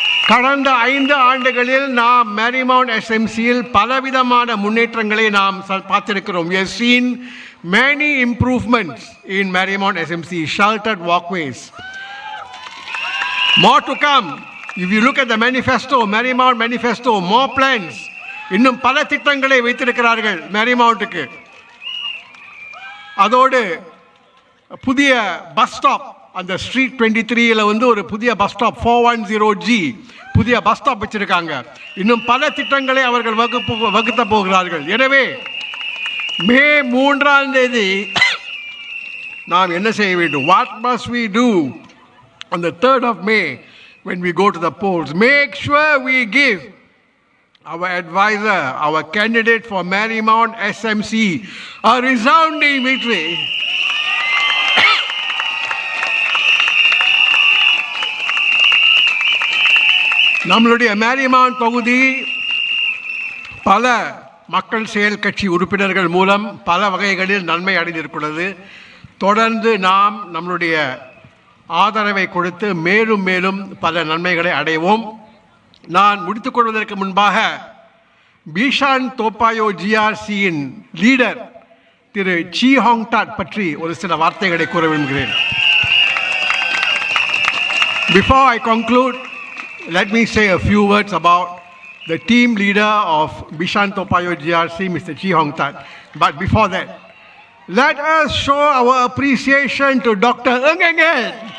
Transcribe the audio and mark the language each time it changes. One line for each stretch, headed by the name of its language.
Tamil: கடந்த 5 ஆண்டுகளில் நாம் மேரிமவுண்ட் SMCயில் பலவிதமான முன்னேற்றங்களை நாம் பார்த்திருக்கிறோம்.
English: We have seen many improvements in Marymount SMC, sheltered walkways. More to come. If you look at the manifesto, Marymount manifesto, more plans.
Tamil: இன்னும் பல திட்டங்களை வைத்திருக்கிறார்கள் மேரிமவுண்ட்டுக்கு. அதோடு புதிய பஸ் ஸ்டாப், அந்த ஸ்ட்ரீட் 23ல ஒரு புதிய பஸ் ஸ்டாப் 410G புதிய பஸ் ஸ்டாப் வச்சிருக்காங்க. இன்னும் பல திட்டங்களை அவர்கள் வகுத்த போகிறார்கள். எனவே மே 3ஆம் தேதி நாம் என்ன செய்ய வேண்டும்?
English: What must we do on the 3rd of May when we go to the polls? Make sure we give our advisor, our candidate for Marymount SMC, a resounding victory.
Tamil: நம்மளுடைய மேரிமவுண்ட் தொகுதி பல மக்கள் செயல் கட்சி உறுப்பினர்கள் மூலம் பல வகைகளில் நன்மை அடைந்திருக்கிறது. தொடர்ந்து நாம் நம்மளுடைய ஆதரவை கொடுத்து மேலும் மேலும் பல நன்மைகளை அடைவோம். நான் முடித்துக்கொள்வதற்கு முன்பாக பிஷான்-Toa Payoh GRCயின் லீடர் திரு சி ஹாங் டாட் பற்றி ஒரு சில வார்த்தைகளை கூற விரும்புகிறேன்.
English: Before I conclude, let me say a few words about the team leader of Bishan-Toa Payoh GRC, Mr. Chi Hong Tat. But before that, let us show our appreciation to Dr. Ng Eng Eng.